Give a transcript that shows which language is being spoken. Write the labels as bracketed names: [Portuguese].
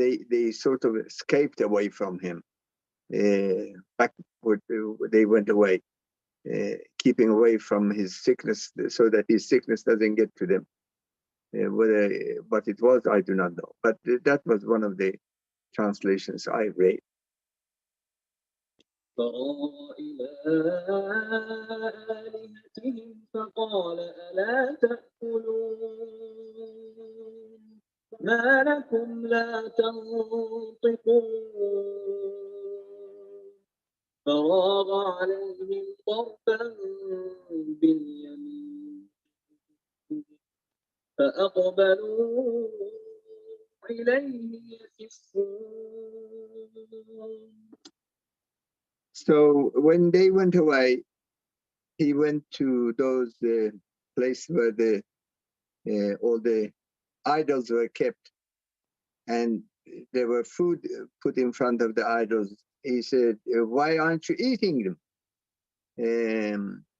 [English] they sort of escaped away from him. Backward, they went away, keeping away from his sickness, so that his sickness doesn't get to them. Whether what it was, I do not know. But that was one of the translations I read. [Arabic] فراغ إلى آلهتهم فقال ألا تأكلون ما لكم لا تنطقون فراغ عليهم ضربا باليمين فأقبلوا إليه يزفون. [English] So when they went away, he went to those places where all the idols were kept, and there were food put in front of the idols. He said, "Why aren't you eating them?"